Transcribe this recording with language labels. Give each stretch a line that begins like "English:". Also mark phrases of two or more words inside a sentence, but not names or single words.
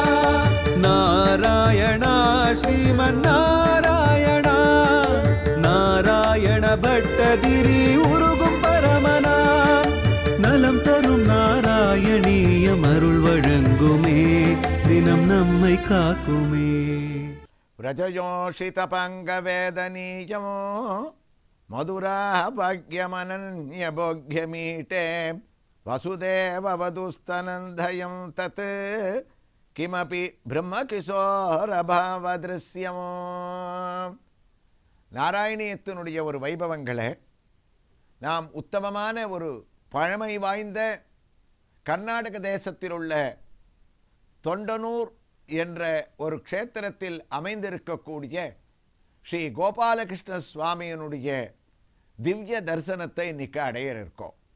Tamil: நாராயணா ஸ்ரீமன்னாராயணா நாராயண பட்டதிரி உருகும் பரமனா நலம் தரும் நாராயணீயம் அருள் வழங்குமே தினம் நம்மை காக்குமே.
Sanskrit: व्रजयोषितपङ्गवेदनीयो मधुरा भाग्यमनन्यभोग्यमीटे वसुदेववधुस्तनन्दयं तत् किमपि பிரம்மகிஷோரபாவதிருஷ்யமோ.
Tamil: நாராயணியத்தினுடைய ஒரு வைபவங்களை நாம் உத்தமமான ஒரு பழமை வாய்ந்த கர்நாடக தேசத்தில் உள்ள தொண்டனூர் என்ற ஒரு க்ஷேத்திரத்தில் அமைந்திருக்கக்கூடிய ஸ்ரீ கோபாலகிருஷ்ண சுவாமியினுடைய திவ்ய தரிசனத்தை இன்னைக்கு அடைய இருக்கோம்.